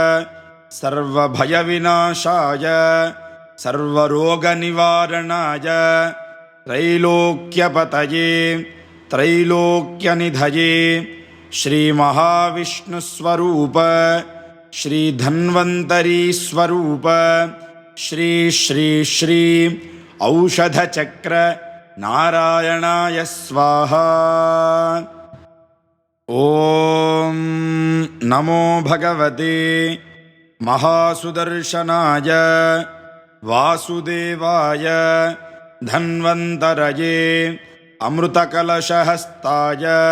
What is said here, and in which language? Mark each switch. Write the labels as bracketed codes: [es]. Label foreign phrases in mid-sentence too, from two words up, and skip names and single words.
[sa] ಸರ್ವಭಯವಿನಾಶಾಯ ಸರ್ವರೋಗನಿವಾರಣಾಯ ತ್ರೈಲೋಕ್ಯಪತಯೇ ತ್ರೈಲೋಕ್ಯನಿಧಯೇ ಶ್ರೀಮಹಾವಿಷ್ಣುಸ್ವರೂಪ ಶ್ರೀ ಧನ್ವಂತರಿ ಸ್ವರೂಪ ಶ್ರೀ ಶ್ರೀ ಶ್ರೀ ಔಷಧ ಚಕ್ರ ನಾರಾಯಣಾಯ ಸ್ವಾಹ. ಓಂ ನಮೋ ಭಗವತೆ ಮಹಾಸುದರ್ಶನಾಯ वासुदेवाय धन्वन्तरये अमृतकलशहस्ताय